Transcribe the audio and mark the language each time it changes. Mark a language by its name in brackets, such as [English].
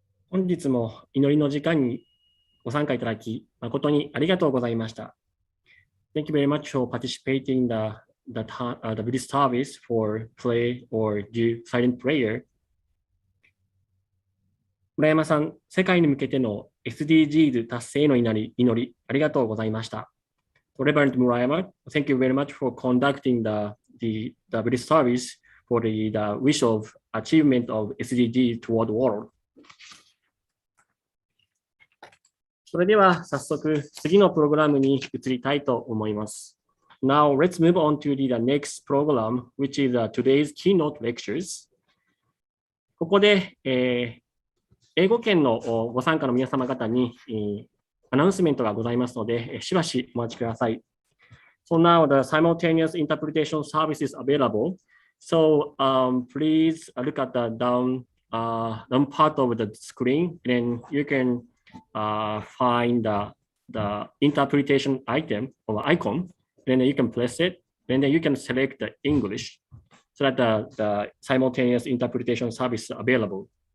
[Japanese] 本日も祈りの時間にご参加いただき、誠にありがとうございました。 [English] Thank you very much for participating in the Buddhist service for play or do silent prayer. [Japanese] 村山さん、世界に向けての SDGs 達成の祈り、ありがとうございました。 [English] Reverend Murayama, thank you very much for conducting the Buddhist service for the wish of achievement of SDGs toward the world. [Japanese] それでは早速次のプログラムに移りたいと思います。 [English] Now let's move on to the next program, which is today's keynote lectures. [Japanese] ここで、英語圏のご参加の皆様方に、アナウンスメントがございますので、しばしお待ちください。 [English] So now the simultaneous interpretation service is available. So please look at the down part of the screen, and you can find the interpretation item or icon, then you can press it, then you can select the English so that the simultaneous interpretation service is available.